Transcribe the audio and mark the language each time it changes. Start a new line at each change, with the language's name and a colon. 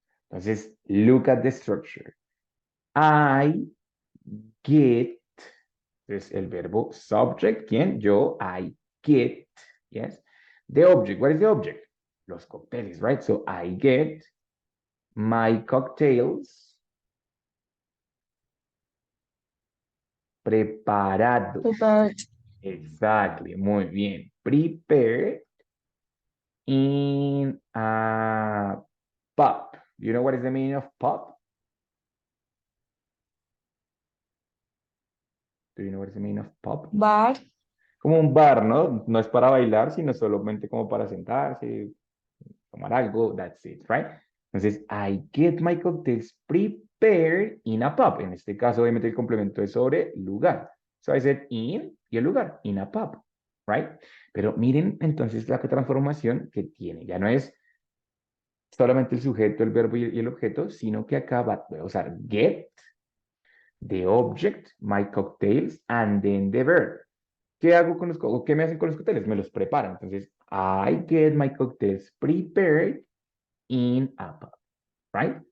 English: Entonces, look at the structure. I get,
Spanish: es el verbo subject, ¿quién?
English: Yo, I get, yes. The object, what is the object?
Spanish: Los cócteles,
English: right? So I get my cocktails preparados. Prepared. Exactly,
Spanish: muy bien.
English: Prepared in a pub. Do you know what is the meaning of pub? Do you know what is the meaning of pub? Bar.
Spanish: Como un bar, ¿no? No es para bailar, sino solamente como para sentarse, tomar algo,
English: that's it, right? Entonces, I get my cocktails prepared in a pub.
Spanish: En este caso, obviamente, el complemento es sobre lugar.
English: So I said in
Spanish: y el lugar,
English: in a pub, right?
Spanish: Pero miren entonces la transformación que tiene. Ya no es solamente el sujeto, el verbo y el objeto, sino que acaba de usar get,
English: the object, my cocktails, and then the verb.
Spanish: ¿Qué hago con qué me hacen con los cócteles? Me los preparan.
English: Entonces, I get my cocktails prepared in a pub, right?